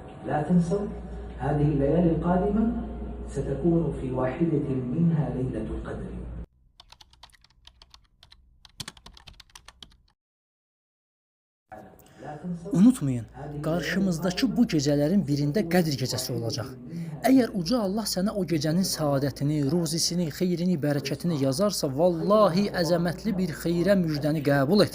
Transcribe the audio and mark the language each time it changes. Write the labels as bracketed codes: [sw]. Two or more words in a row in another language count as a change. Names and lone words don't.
[ar] لا تنسوا هذه الليالي القادمة ستكون في واحدة منها ليلة القدر. [az] Unutmayın, qarşımızdakı bu gecələrin birində Qədr gecəsi olacaq. Əgər Uca Allah sənə o gecənin saadətini, ruzisini, xeyrini, bərəkətini yazarsa, vallahi əzəmətli bir xeyrə müjdəni qəbul et.